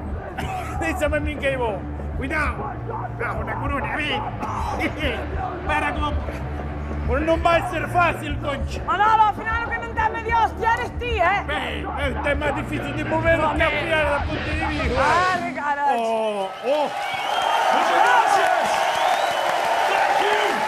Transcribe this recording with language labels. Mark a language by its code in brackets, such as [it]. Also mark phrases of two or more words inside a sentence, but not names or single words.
[gl] Déixame a min que vou. Cuidado. Bajo na corona, ven. Para como... Pues non vai ser fácil, concha. Manolo, ao final o que non dame de hostia eres ti, Este é máis difícil de mover que a piar da Ponte de Vigo. Vale, caralho. [es] Muchas gracias. [en] Thank you.